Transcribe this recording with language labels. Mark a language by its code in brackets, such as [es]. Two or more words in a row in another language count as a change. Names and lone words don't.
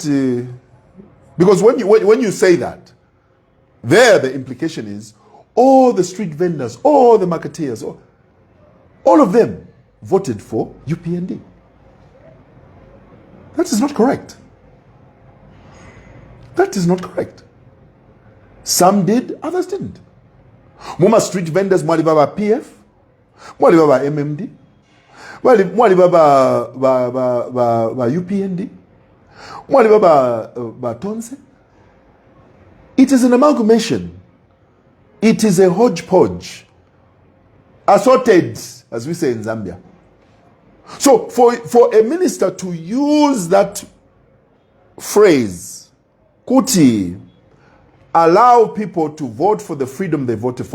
[en] Because when you say that, there the implication is all the street vendors, all the marketeers, all of them voted for UPND. That is not correct. That is not correct. Some did, others didn't. [bem] Muma [en] street vendors, [bem] mwali baba PF, mwali baba MMD, mwali baba UPND, mwali baba Tonse. [en] It is an amalgamation. It is a hodgepodge. Assorted, as we say in Zambia. So for a minister to use that phrase, Kuti, allow people to vote for the freedom they voted for.